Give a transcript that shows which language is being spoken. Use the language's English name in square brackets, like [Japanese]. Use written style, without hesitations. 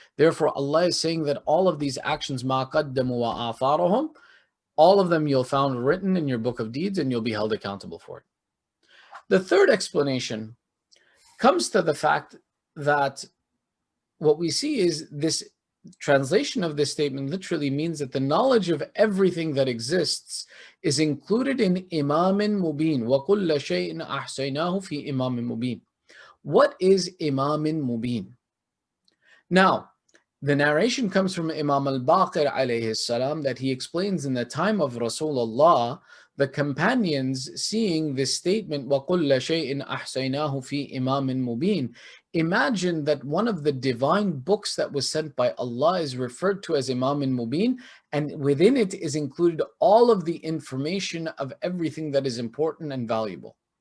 [English] Therefore, Allah is saying that all of these actions, [Arabic] مَا قَدَّمُوا وَآثَارُهُمْ, [English] all of them you'll find written in your book of deeds and you'll be held accountable for it. The third explanation comes to the fact that what we see is this translation of this statement literally means that the knowledge of everything that exists is included in Imamin Mubin. [Arabic] وَكُلَّ شَيْءٍ أَحْسَيْنَاهُ فِي Imamin Mubin. [English] What is Imamin Mubin? Now, the narration comes from Imam al-Baqir alayhi salam that he explains in the time of Rasulullah, the companions seeing this statement, [Arabic] وَكُلَّ شَيْءٍ أَحْسَيْنَاهُ فِي إِمَامٍ مُبِينٍ. [English] Imagine that one of the divine books that was sent by Allah is referred to as Imamin Mubin, and within it is included all of the information of everything that is important and valuable.